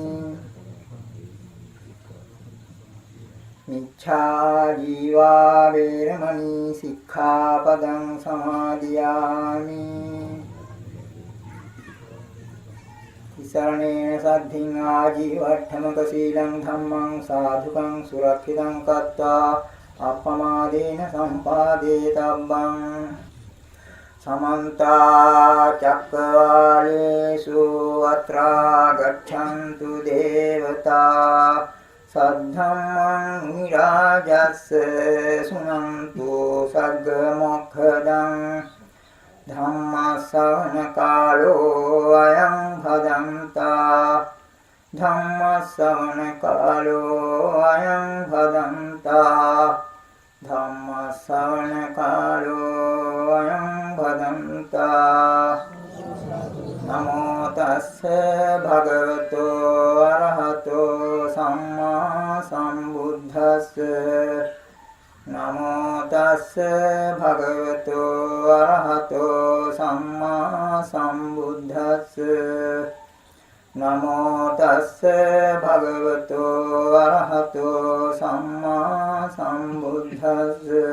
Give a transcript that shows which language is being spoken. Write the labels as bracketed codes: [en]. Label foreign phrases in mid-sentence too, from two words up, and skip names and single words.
[pi] මිච්ඡා ජීවා වේරමණී සික්ඛාපදං සමාදියාමි සරණේන සද්ධින් ආජීවට්ඨමක සීලං ධම්මං සාධුකං සුරක්ෂිතං කତ୍වා අප්පමාදේන සම්පාදේ තබ්බං සමන්ත චක්කවාලේසු අත්‍රා ගච්ඡන්තු දේවතා සද්ධම්මං නිරාජස්ස සුනන්තු සග්ග මොක්ඛදං ධම්මස්සවන කාලෝ අයං භදන්තා ධම්මස්සවන කාලෝ අයං භදන්තා ධම්මස්සවන කාලෝ අයං භදන්තා නමෝ තස්ස භගවතෝ අරහතෝ සම්මා සම්බුද්දස්ස නමෝ තස්ස භගවතෝ අරහතෝ සම්මා සම්බුද්දස්ස නමෝ තස්ස භගවතෝ අරහතෝ සම්මා සම්බුද්දස්ස